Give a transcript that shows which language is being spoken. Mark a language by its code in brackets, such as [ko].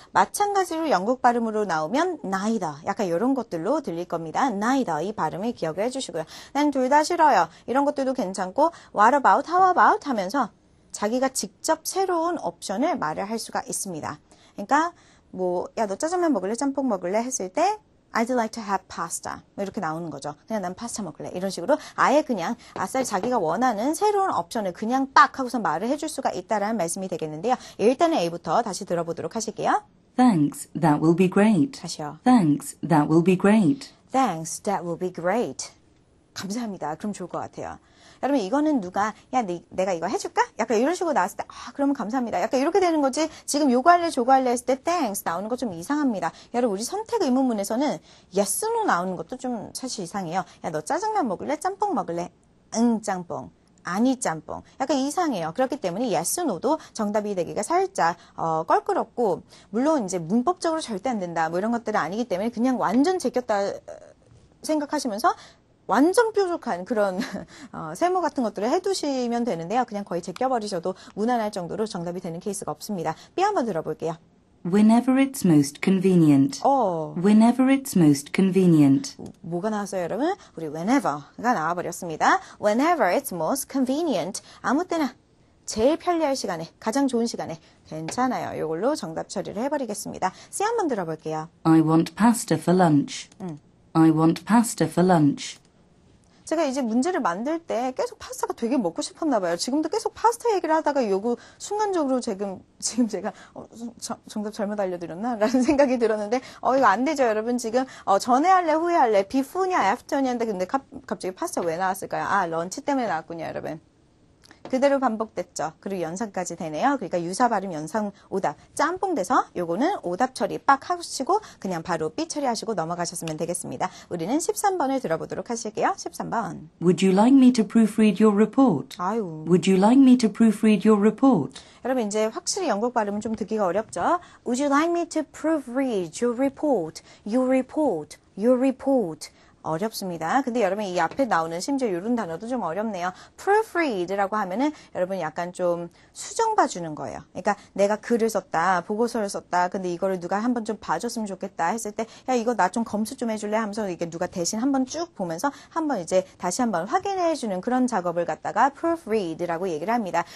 [ko] 마찬가지로 영국 발음으로 나오면 neither 약간 이런 것들로 들릴 겁니다. neither 이 발음을 기억을 해주시고요. 난 둘 다 싫어요. 이런 것들도 괜찮고 [en] what about, how about [ko] 하면서 자기가 직접 새로운 옵션을 말을 할 수가 있습니다. 그러니까 뭐 야 너 짜장면 먹을래? 짬뽕 먹을래? 했을 때 [en] I'd like to have pasta. [ko] 이렇게 나오는 거죠. 그냥 난 파스타 먹을래. 이런 식으로 아예 그냥 아싸리 자기가 원하는 새로운 옵션을 그냥 딱 하고서 말을 해줄 수가 있다라는 말씀이 되겠는데요. 일단은 A부터 다시 들어보도록 하실게요. [en] Thanks, that will be great. [ko] 다시요. [en] Thanks, that will be great. Thanks, that will be great. [ko] 감사합니다. 그럼 좋을 것 같아요. 여러분 이거는 누가 야 내가 이거 해줄까? 약간 이런 식으로 나왔을 때 그러면 감사합니다. 약간 이렇게 되는 거지. 지금 요거 할래 저거 할래 했을 때 thanks 나오는 거 좀 이상합니다. 여러분 우리 선택 의문문에서는 yes, no 나오는 것도 좀 사실 이상해요. 야 너 짜장면 먹을래? 짬뽕 먹을래? 응 짬뽕. 아니 짬뽕. 약간 이상해요. 그렇기 때문에 yes, no도 정답이 되기가 살짝 껄끄럽고 물론 이제 문법적으로 절대 안 된다 뭐 이런 것들은 아니기 때문에 그냥 완전 제꼈다 생각하시면서 완전 뾰족한 그런 세모 같은 것들을 해두시면 되는데요. 그냥 거의 제껴버리셔도 무난할 정도로 정답이 되는 케이스가 없습니다. B 한번 들어볼게요. [en] Whenever it's most convenient. Whenever it's most convenient. [ko] 뭐가 나왔어요, 여러분? 우리 whenever가 나와버렸습니다. [en] Whenever it's most convenient. [ko] 아무 때나 제일 편리할 시간에, 가장 좋은 시간에 괜찮아요. 이걸로 정답 처리를 해버리겠습니다. C 한번 들어볼게요. [en] I want pasta for lunch. I want pasta for lunch. [ko] 제가 이제 문제를 만들 때 계속 파스타가 되게 먹고 싶었나 봐요. 지금도 계속 파스타 얘기를 하다가 요거 순간적으로 지금 제가 정답 잘못 알려드렸나? 라는 생각이 들었는데 이거 안 되죠, 여러분. 지금 전에 할래, 후에 할래, before냐, after냐인데 근데 갑자기 파스타 왜 나왔을까요? 런치 때문에 나왔군요, 여러분. 그대로 반복됐죠. 그리고 연상까지 되네요. 그러니까 유사 발음 연상 오답 짬뽕 돼서 요거는 오답 처리 빡 하시고 그냥 바로 삐 처리하시고 넘어가셨으면 되겠습니다. 우리는 13번을 들어보도록 하실게요. 13번. [en] Would you like me to proofread your report? [ko] 아유. [en] Would you like me to proofread your report? [ko] 여러분 이제 확실히 영국 발음은 좀 듣기가 어렵죠. [en] Would you like me to proofread your report? Your report. Your report. [ko] 어렵습니다. 근데 여러분 이 앞에 나오는 심지어 이런 단어도 좀 어렵네요. proofread라고 하면은 여러분 약간 좀 수정 봐주는 거예요. 그러니까 내가 글을 썼다, 보고서를 썼다. 근데 이거를 누가 한번 좀 봐줬으면 좋겠다 했을 때, 야 이거 나 좀 검수 좀 해줄래 하면서 이게 누가 대신 한번 쭉 보면서 한번 이제 다시 한번 확인해주는 그런 작업을 갖다가 proofread라고 얘기를 합니다.